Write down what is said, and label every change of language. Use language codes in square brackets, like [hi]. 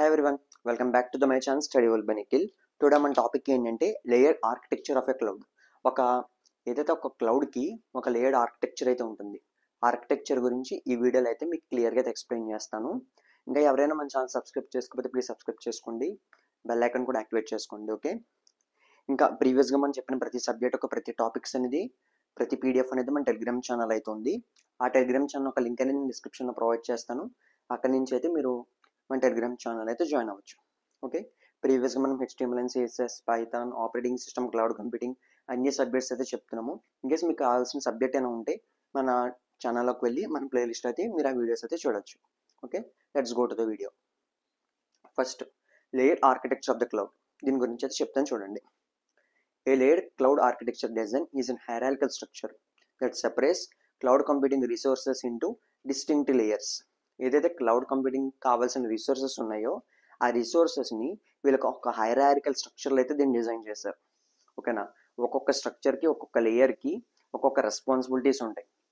[en] everyone, welcome back to my channel Study World by Nikhil. [te] Today మన topic ఏంటంటే layer architecture of a cloud. ఏదైతే ఒక క్లౌడ్కి ఒక layered architecture అయితే ఉంటుంది. ఆర్కిటెక్చర్ గురించి ఈ వీడియోలో అయితే మీకు క్లియర్గా అయితే ఎక్స్ప్లెయిన్ చేస్తాను. ఇంకా ఎవరైనా మన ఛానల్ సబ్స్క్రైబ్ చేసుకోకపోతే ప్లీజ్ సబ్స్క్రైబ్ చేసుకోండి, బెల్ ఐకాన్ కూడా యాక్టివేట్ చేసుకోండి. ఓకే, ఇంకా ప్రీవియస్గా మనం చెప్పిన ప్రతి సబ్జెక్ట్ ప్రతి టాపిక్స్ అనేది ప్రతి పీడిఎఫ్ అనేది మన టెలిగ్రామ్ ఛానల్ అయితే ఉంది. ఆ టెలిగ్రామ్ ఛానల్ ఒక లింక్ అనేది నేను డిస్క్రిప్షన్లో ప్రొవైడ్ చేస్తాను. అక్కడి నుంచి అయితే మీరు మన టెలిగ్రామ్ ఛానల్ అయితే జాయిన్ అవ్వచ్చు. ఓకే, ప్రీవియస్గా మనం HTML and CSS, Python, operating system, cloud computing అన్ని సబ్జెక్ట్స్ అయితే చెప్తున్నాము. ఇన్కేస్ మీకు కావాల్సిన సబ్జెక్ట్ అయినా ఉంటే మన ఛానల్లోకి వెళ్ళి మన ప్లేలిస్ట్ అయితే మీరు ఆ వీడియోస్ అయితే చూడొచ్చు. [en] Okay, let's go to the video. First, layer architecture of the cloud. [te] దీని గురించి అయితే చెప్తాను చూడండి. [en] A layered cloud architecture design is a hierarchical structure that separates cloud computing resources into distinct layers. [te] ఏదైతే క్లౌడ్ కంప్యూటింగ్ కావాల్సిన resources ఉన్నాయో ఆ రిసోర్సెస్ని వీళ్ళకి ఒక హైరారికల్ స్ట్రక్చర్లో అయితే దీన్ని డిజైన్ చేశారు. ఓకేనా, ఒక్కొక్క స్ట్రక్చర్కి ఒక్కొక్క లేయర్కి ఒక్కొక్క రెస్పాన్సిబిలిటీస్ ఉంటాయి.